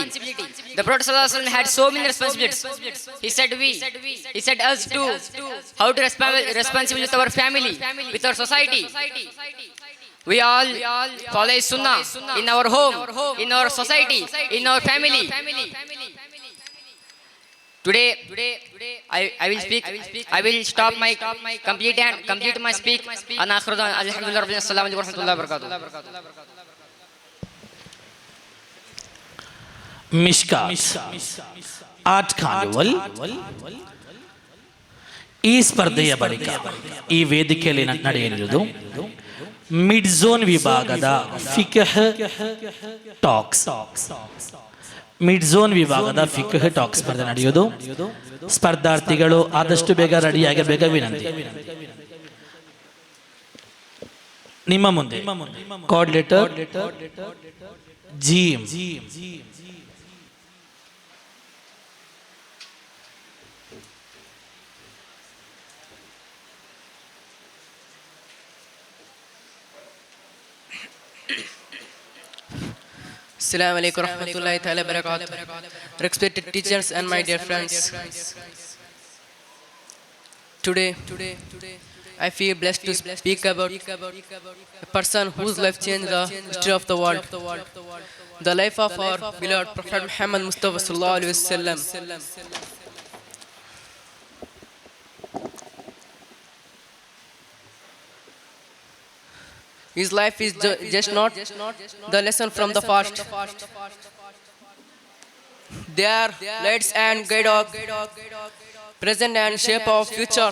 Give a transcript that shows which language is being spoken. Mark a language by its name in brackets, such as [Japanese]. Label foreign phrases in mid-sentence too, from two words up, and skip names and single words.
[English] The Prophet ﷺ had so many responsibilities. He said us too, how to responsible with our family, with our society. We all follow Sunnah in our home, in our society, in our family. Today, I will speak. I will stop my complete my speak. [Arabic] الحمد لله، السلام عليكم ورحمة الله وبركاته. [Kannada] ಮಿಷ್ಕಾತ್ 8 ಖಾನುವಲ್. ಈ ಸ್ಪರ್ಧೆಯ ಬಳಿಕ ಈ ವೇದಿಕೆಯಲ್ಲಿ ನಡೆಯಲಿರುವುದು [English] mid zone [Kannada] ವಿಭಾಗದ ಫಿಕ್ಹ್ ಟಾಕ್ಸ್. [English] mid zone [Kannada] ವಿಭಾಗದ ಫಿಕ್ಹ್ ಟಾಕ್ಸ್ ಸ್ಪರ್ಧೆ ನಡೆಯುವುದು. ಸ್ಪರ್ಧಾರ್ಥಿಗಳು ಆದಷ್ಟು ಬೇಗ ರೆಡಿಯಾಗಬೇಕ ವಿನಂತಿ. ನಿಮ್ಮ ಮುಂದೆ ಕೋಆರ್ಡಿನೇಟರ್ ಜೀಮ್. [Arabic] السلام عليكم ورحمة الله تعالى وبركاته. [English] Respected teachers and my dear friends. Today I feel blessed to speak about a person whose life changed the history of the world. The life of our beloved Prophet Muhammad Mustafa [Arabic] صلى الله عليه وسلم. [English] His life is just not the lesson from the past. They are lights and guide of present and shape of future.